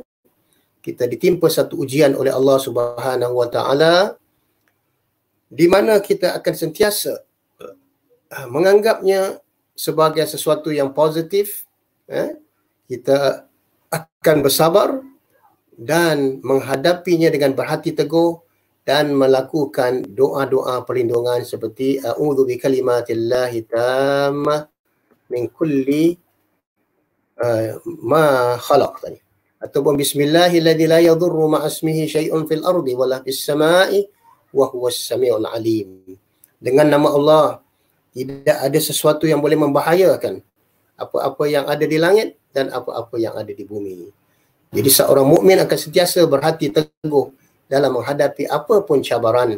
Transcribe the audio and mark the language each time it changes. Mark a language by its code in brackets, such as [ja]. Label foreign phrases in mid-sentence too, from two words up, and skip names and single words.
[ms] Kita ditimpa satu ujian oleh Allah [ar] سبحانه وتعالى, [ms] di mana kita akan sentiasa menganggapnya sebagai sesuatu yang positif. Kita akan bersabar dan menghadapinya dengan berhati teguh dan melakukan doa-doa perlindungan seperti [ar] أعوذ بكلمات الله التامة من كل ما خلق [ms] tadi, ataupun [ar] بسم الله الذي لا يضر مع اسمه شيء في الأرض ولا في السماء وهو السميع العليم. [ms] Dengan nama Allah, tidak ada sesuatu yang boleh membahayakan apa-apa yang ada di langit dan apa-apa yang ada di bumi. Jadi seorang mukmin akan sentiasa berhati teguh dalam menghadapi apapun cabaran.